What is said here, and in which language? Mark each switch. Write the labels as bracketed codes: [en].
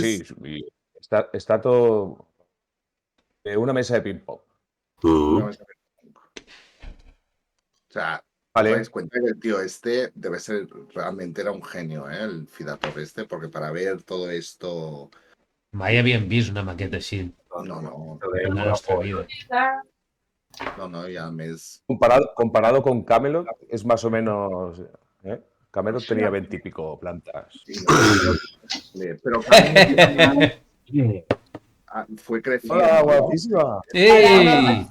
[es] Sí, y está todo de una mesa de ping-pong. una mesa de ping-pong. O sea, os Vale. dais cuenta que el tío este debe ser, realmente era un genio, el Fidator este, porque para ver todo esto... [ca] Mai havíem vist una maqueta així No, en la nostra vida. [es] no, y además... Comparado con Camelot, es más o menos. Camelot tenía 20 y pico plantas. Sí, pero Camelot fue creciendo. ¡Hola, guapísima! ¡Ei!